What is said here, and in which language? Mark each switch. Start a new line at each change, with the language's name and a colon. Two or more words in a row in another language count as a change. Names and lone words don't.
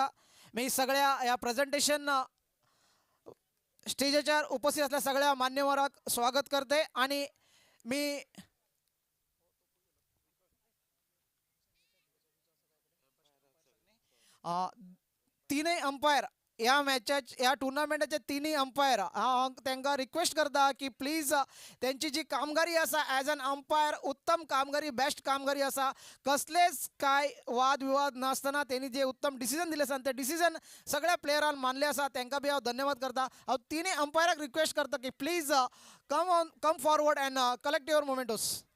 Marathi: मी सगळ्या या प्रेझेंटेशन स्टेजवर उपस्थित असलेल्या सगळ्या मान्यवरांक स्वागत करते आणि मी तीनही अंपायर ह्या ह्या टुर्नामेंटाचे
Konkani: तिनूय अंपायर हांव तांकां रिक्वेस्ट करता की प्लीज त्यांची जी कामगिरी आसा
English: as an umpire
Konkani: उत्तम कामगिरी बेस्ट कामगिरी आसा कसलेच काय वाद विवाद नासतना त्यांनी जे उत्तम डिसिजन दिले आसा ते डिसिजन सगळ्या प्लेयरान मानले आसा तांकां बी हांव धन्यवाद करता हांव तिनूय अंपायराक रिक्वेस्ट करता की
English: please come forward and collect your mementos